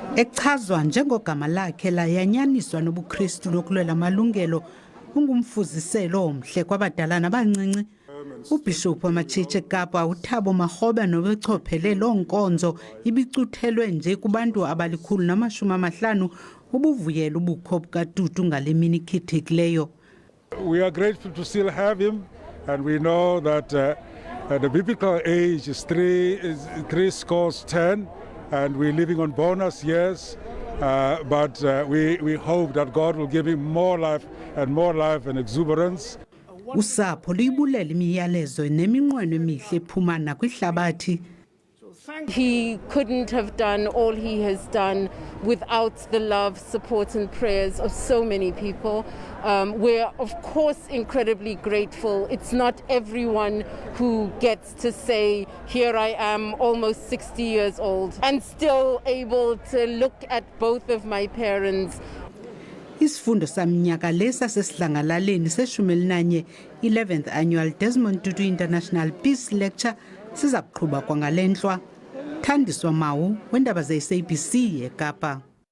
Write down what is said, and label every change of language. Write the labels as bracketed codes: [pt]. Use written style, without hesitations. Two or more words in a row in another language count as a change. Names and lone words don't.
[xh] Echazwa njengogama lakhe layanyaniswa nobuKristu lokulwela amalungelo, ungumfuziselo omhle kwabadala nabancinci. UBishop wamatshitshi eKapa uThabo Makgoba nobechophele loo nkonzo ibicuthelwe nje kubantu abali150 ubuvuyela ubukho bukaTutu ngale mini ikhethekileyo. [en] We are grateful to still have him, and we know that the biblical age is 70, and we're living on bonus years, but we hope that God will give him more life and exuberance. [xh] Usapho luyibulela imiyalezo neminqweno emihle ephuma nakwihlabathi. [en] He couldn't have done all he has done without the love, support and prayers of so many people. We're of course incredibly grateful. It's not everyone who gets to say, here I am almost 60 years old and still able to look at both of my parents. [xh] Isifundo saminyaka lesa sesidlangalaleni se-11 11th Annual Desmond Tutu International Peace Lecture siza kuqhuba kwangalenhlwa. Thandiswa Mawu, weendaba ze-SABC eKapa.